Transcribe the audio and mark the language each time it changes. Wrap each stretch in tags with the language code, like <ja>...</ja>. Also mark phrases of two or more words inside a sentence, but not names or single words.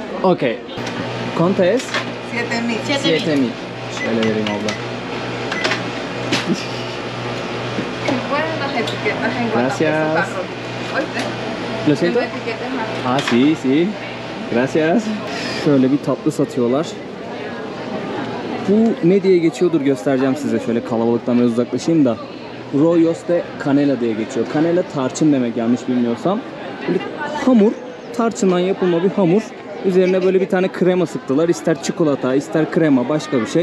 <es>Ok. ¿Cuánto es? 7.000. 7.000.</es> <tr>Şöyle vereyim abla.</tr> <es>Ponen las etiquetas en Gracias. Guatapé, su carro. ¿Oíste? Lo siento. Tengo etiquetas más. Ah, sí, sí. Gracias.</es> <tr>Şöyle bir tatlı satıyorlar. Bu ne diye geçiyordur göstereceğim size. Şöyle kalabalıktan biraz uzaklaşayım da.</tr> <es>Rollos de canela</es> <tr>diye geçiyor. Canela tarçın demek, yanlış bilmiyorsam. Böyle hamur, tarçından yapılma bir hamur. Üzerine böyle bir tane krema sıktılar. İster çikolata, ister krema, başka bir şey.</tr>